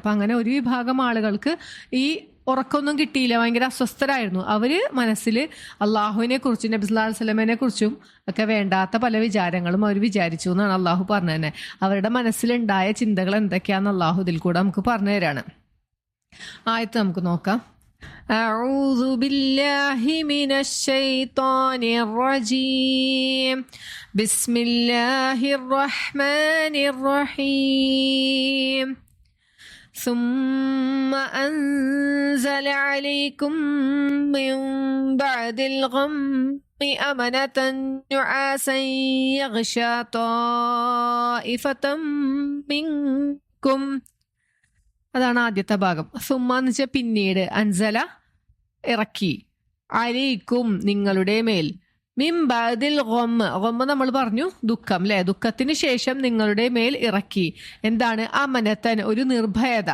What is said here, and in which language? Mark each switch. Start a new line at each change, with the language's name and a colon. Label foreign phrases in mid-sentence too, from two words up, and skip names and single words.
Malayalam: അപ്പം അങ്ങനെ ഒരു വിഭാഗം ആളുകൾക്ക് ഈ ഉറക്കമൊന്നും കിട്ടിയില്ല, ഭയങ്കര അസ്വസ്ഥരായിരുന്നു. അവർ മനസ്സിൽ അള്ളാഹുവിനെ കുറിച്ചും നബി
Arabic: صلى الله عليه وسلم
Malayalam: കുറിച്ചും ഒക്കെ വേണ്ടാത്ത പല വിചാരങ്ങളും അവർ വിചാരിച്ചു എന്നാണ് അള്ളാഹു പറഞ്ഞു തന്നെ. അവരുടെ മനസ്സിലുണ്ടായ ചിന്തകൾ എന്തൊക്കെയാണെന്ന് അള്ളാഹു ഇതിൽ കൂടെ നമുക്ക് പറഞ്ഞു തരാണ്. ആയത്ത് നമുക്ക് നോക്കാം.
Arabic: أعوذ بالله من الشيطان الرجيم بسم الله الرحمن الرحيم ثم أنزل عليكم من بعد الغم أمنة نعاسا يغشى طائفة منكم.
Malayalam: അതാണ് ആദ്യത്തെ ഭാഗം. സുമ്മ എന്ന് വെച്ചാൽ പിന്നീട്, അൻസല ഇറക്കി, അലൈക്കും നിങ്ങളുടെ മേൽ,
Arabic: من بعد الغم
Malayalam: നമ്മൾ പറഞ്ഞു ദുഃഖം അല്ലെ. ദുഃഖത്തിന് ശേഷം നിങ്ങളുടെ മേൽ ഇറക്കി എന്താണ്? അമനത്തൻ, ഒരു നിർഭയത.